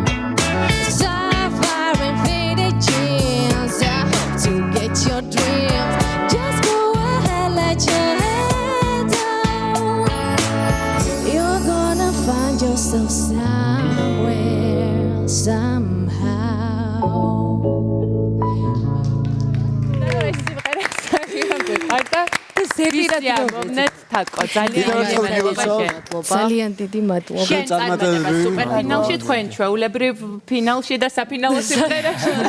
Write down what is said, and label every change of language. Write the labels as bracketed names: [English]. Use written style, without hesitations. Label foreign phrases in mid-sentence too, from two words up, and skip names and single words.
[English] Sapphire and faded dreams. I hope to get your dreams. Just go ahead, let your head down. You're gonna find yourself somewhere, somehow. [Georgian] ძალიან დიდი მადლობა. შენ წარმატება სუპერფინალში, თქვენ ჩვეულებრივ ფინალში და საფინალო სიმღერაში.